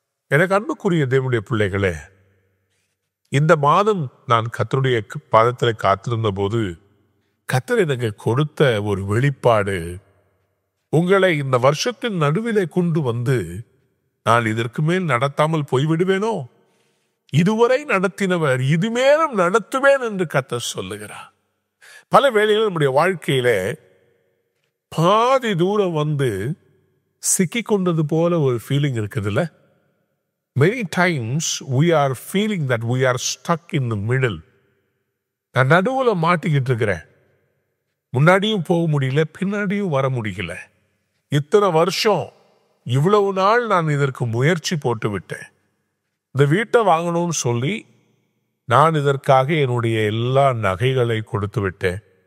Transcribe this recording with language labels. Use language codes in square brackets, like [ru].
[ta] எனக்கு அன்புக்குரிய தேவனுடைய பிள்ளைகளே, இந்த மாதம் நான் கர்த்தருடைய பாதத்தில் காத்திருந்த போது கர்த்தர் எனக்கு கொடுத்த ஒரு வெளிப்பாடு, உங்களை இந்த வருஷத்தின் நடுவிலே கொண்டு வந்து நான் இதற்கு மேல் நடத்தாமல் போய்விடுவேனோ, இதுவரை நடத்தினவர் இதுமேலும் நடத்துவேன் என்று கர்த்தர் சொல்லுகிறார். பல வேளைகளில் நம்முடைய வாழ்க்கையில பாதி தூரம் வந்து சிக்கி கொண்டது போல ஒரு ஃபீலிங் இருக்குதுல்ல. [en] Many times we are feeling that we are stuck in the middle. [ta] நான் நடுவுல மாட்டிக்கிட்டு இருக்கிறேன். முன்னாடியும் போக முடியல, பின்னாடியும் வர முடியல. இத்தனை வருஷம், இவ்வளவு நாள் நான் இதற்கு முயற்சி போட்டு விட்டேன். இந்த வீட்டை வாங்கணும்னு சொல்லி நான் இதற்காக என்னுடைய எல்லா நகைகளை கொடுத்து விட்டேன்.